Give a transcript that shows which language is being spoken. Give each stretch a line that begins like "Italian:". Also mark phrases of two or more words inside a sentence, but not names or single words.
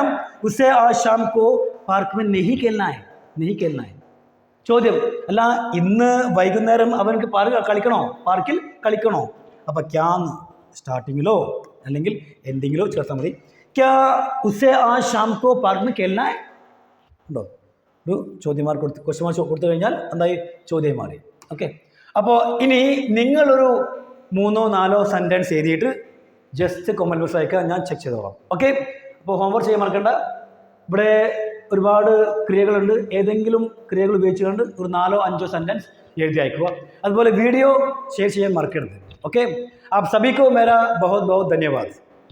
Hindi: उसे आज शाम को पार्क में नहीं खेलना है. नहीं खेलना है.
Malayalam: ചോദ്യം, അല്ല ഇന്ന് വൈകുന്നേരം അവൻക്ക് കളിക്കണോ, പാർക്കിൽ കളിക്കണോ? അപ്പം ക്യാന്ന് സ്റ്റാർട്ടിങ്ങിലോ അല്ലെങ്കിൽ എൻഡിങ്ങിലോ ചേർത്താൽ മതി.
Hindi: क्या उसे आ शाम को पार्क में खेलना है ഉണ്ടോ?
Malayalam: ഒരു ചോദ്യം മാർക്ക് കൊടുത്ത്,
English: question mark
Malayalam: കൊടുത്തു കഴിഞ്ഞാൽ എന്തായി? ചോദ്യം മാറി. ഓക്കെ, അപ്പോൾ ഇനി നിങ്ങളൊരു 3-4 സെൻറ്റൻസ് എഴുതിയിട്ട്
English: just comment box
Malayalam: അയക്കുക, ഞാൻ ചെക്ക് ചെയ്തോളാം. ഓക്കെ, അപ്പോൾ ഹോംവർക്ക് ചെയ്യാൻ മറക്കണ്ട. ഇവിടെ ഒരുപാട് ക്രിയകളുണ്ട്. ഏതെങ്കിലും ക്രിയകൾ ഉപയോഗിച്ചുകൊണ്ട് ഒരു 4-5 സെൻറ്റൻസ് എഴുതി അയക്കുക. അതുപോലെ
English: video share
Malayalam: ചെയ്യാൻ മറക്കരുത്.
Hindi: ओके, आप सभी को मेरा बहुत बहुत धन्यवाद।